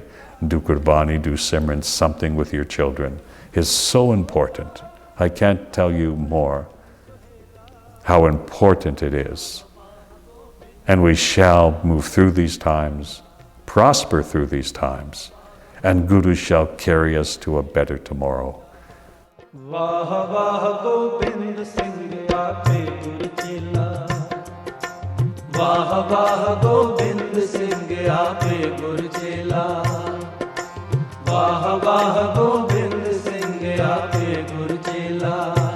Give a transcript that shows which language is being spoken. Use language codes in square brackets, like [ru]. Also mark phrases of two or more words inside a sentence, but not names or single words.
[en] Do Qurbani, do Simran, something with your children is so important. I can't tell you more how important it is. And we shall move through these times, prosper through these times, and Guru shall carry us to a better tomorrow. [pa] ਵਾਹ ਵਾਹ ਗੋਬਿੰਦ ਸਿੰਘ ਆਪੇ ਗੁਰ ਚੇਲਾ. ਵਾਹ ਵਾਹ ਗੋਬਿੰਦ ਸਿੰਘ ਆਪੇ ਗੁਰ ਚੇਲਾ. ਵਾਹ ਵਾਹ ਗੋਬਿੰਦ ਸਿੰਘ ਆਪੇ ਗੁਰ ਚੇਲਾ.